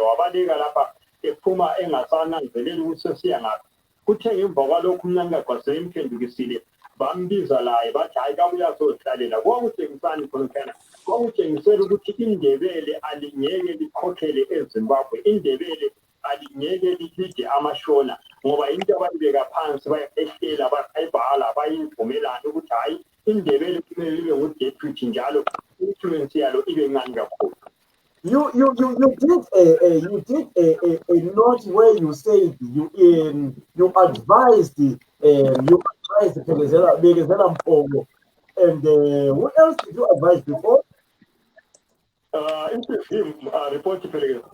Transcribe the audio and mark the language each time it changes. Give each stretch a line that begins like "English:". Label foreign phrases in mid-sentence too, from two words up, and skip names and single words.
North Ndebele: wabaleka lapha ephuma engasananzeleli ukuthi sesiya ngaphi kuthe ngemva kwalokhu umnankakha wasemphendukisile bambiza laye bathi hayi kabuya sohlalela kwakutshengisani khona kwakutshengisela ukuthi indebele alingeke likhokhele eZimbabwe indebele alingeke lide amashona ngoba into abayibeka phansi bayehlela bayibhala bayivumelana ukuthi hayi indebele kumele libe ngu-deputy njalo influence yalo ibe ncane kakhulu.
English: You did a note where you said you advised Bekezela Mpogo and who else did you advise before? Him report to Bekezela.